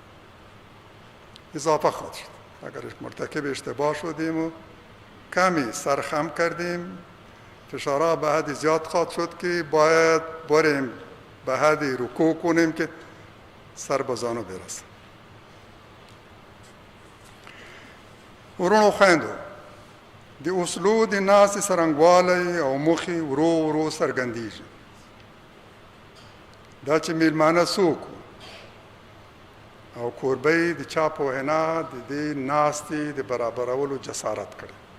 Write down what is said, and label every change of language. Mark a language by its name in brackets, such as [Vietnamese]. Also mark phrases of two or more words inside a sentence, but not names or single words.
[Persian] اضافه خواهد شد. اگر مرتکب اشتباه شدیم و کمی سرخم کردیم، فشارها به حد زیاد خواهد شد که باید بریم به حد رکوع کنیم که سر به زانو برسه. [Pashto] ورونو خویندو، د اصلو د ناستې څرنګوالی او موخې ورو ورو څرګندېږي. دا چې میلمانه څوک او کوربۍ د چا په وینا د دې ناستې د برابرولو جسارت کړی.